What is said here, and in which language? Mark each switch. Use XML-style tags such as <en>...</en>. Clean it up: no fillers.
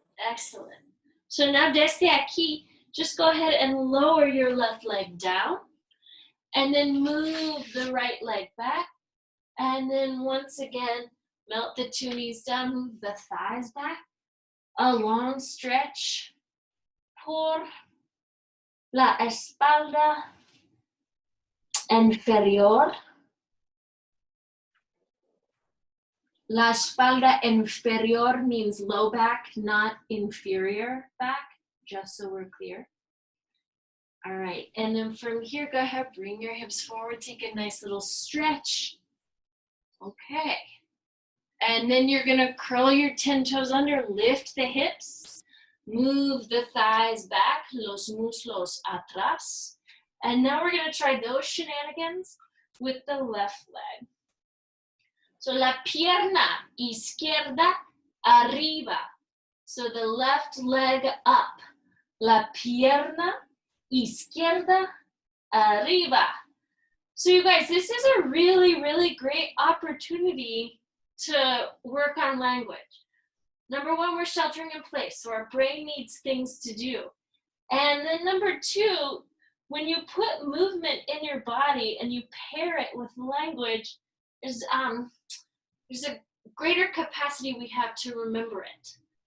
<en>Excellent. So now</en> <es>desde aquí,</es> <en>just go ahead and lower your left leg down, and then move the right leg back. And then once again, melt the 2 knees down, move the thighs back. A long stretch</en> <es>por la espalda inferior. La espalda inferior</es> <en>means low back, not inferior back, just so we're clear. All right, and then from here, go ahead, bring your hips forward, take a nice little stretch. Okay. And then you're gonna curl your 10 toes under, lift the hips, move the thighs back,</en> <es>los muslos atrás.</es> <en>And now we're gonna try those shenanigans with the left leg.</en> <es>So la pierna izquierda arriba.</es> <en>So the left leg up.</en> <es>La pierna izquierda arriba.</es> <en>So you guys, this is a really, really great opportunity to work on language. Number one, we're sheltering in place, so our brain needs things to do. And then number two, when you put movement in your body and you pair it with language, there's a greater capacity we have to remember it.</en>